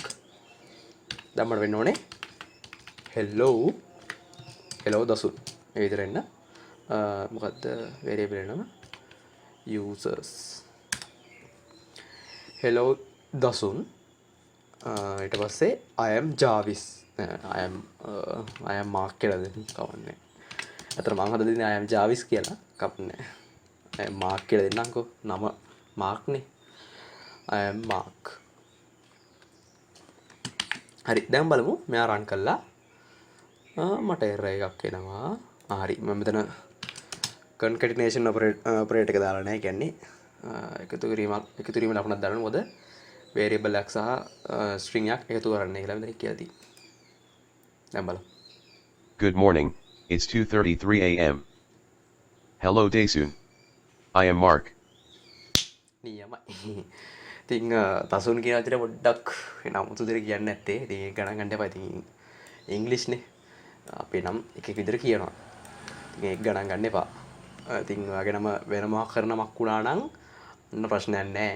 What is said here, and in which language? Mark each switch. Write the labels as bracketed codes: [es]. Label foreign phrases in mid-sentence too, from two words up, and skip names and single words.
[si] දැන් මට වෙන්න ඕනේ hello දසුන්. මේ විදිහට එන්න. මොකද්ද variable නම users hello දසුන් ඊට පස්සේ [en] I am jarvis I am mark [si] කියලා දෙන්න කවන්නේ. අතන මම හදලා දෙන්නේ [en] I am jarvis [si] කියලා කපන්නේ. [en] I am mark [si] කියලා දෙන්නම්කෝ. නම mark නේ. [en] I am mark. [si] හරි දැන් බලමු මෙයා run කළා. මට error එකක් එනවා. හරි මම මෙතන [en] concatenation operator [si] එක දාලා නැහැ. කියන්නේ එකතු කිරීම ලකුණක් දාන්න මොකද variable එකක් සහ string එකක් එකතු කරන්න කියලා මෙතන කියලා තියෙනවා. දැන් බලමු. [en] Good morning, it's 2:33 a.m. Hello Dasun. I am Mark. [si] නියමයි. ඉතින් තසුන් කියන විදිහට පොඩ්ඩක් නමුතු විදිහට කියන්නේ නැත්තේ. ඉතින් ඒක ගණන් ගන්න එපා. ඉතින් ඉංග්‍රීසි නේ. අපේ නම් එක විදිහට කියනවා. ඉතින් ඒක ගණන් ගන්න එපා. ඉතින් ඔයාගේ නම වෙනම කරනමක් වුණා නම් ඔන්න ප්‍රශ්නයක් නැහැ.